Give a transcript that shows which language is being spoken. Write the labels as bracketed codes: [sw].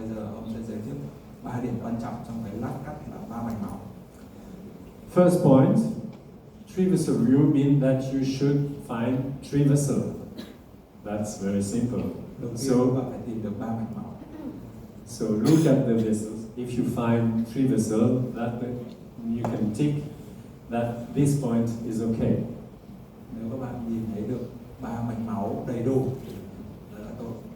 [vi] Bây giờ ông sẽ giới thiệu 3 điểm quan trọng trong cái lát cắt là 3 mạch máu. [en] First point, trivessel view means that you should find trivessel. That's very simple. [vi] Đầu tiên bạn phải tìm được 3 mạch máu. [en] So look at the vessels. If you find trivessel, you can tick that this point is okay. [vi] Nếu các bạn nhìn thấy được 3 mạch máu đầy đủ thì rất là tốt.